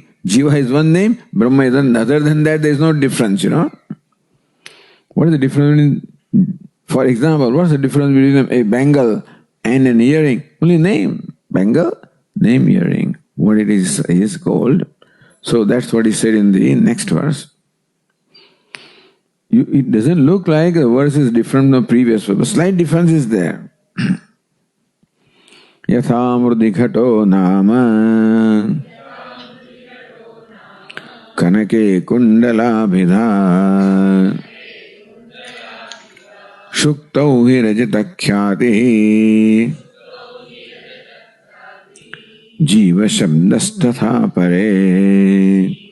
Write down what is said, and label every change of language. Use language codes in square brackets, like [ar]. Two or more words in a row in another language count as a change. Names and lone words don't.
[en] Jiva is one name, Brahma is another. Other than that, there is no difference, What is the difference between, for example, what is the difference between a bangle and an earring? Only name. Bangle, name, earring. What it is called. So that's what he said in the next verse. it doesn't look like the verse is different from the previous verse, but slight difference is there. [sa] Yatha mrudi ghato nama kanake kundala bhidha shuktau hi rajata khyati jiva shabdastatha pare.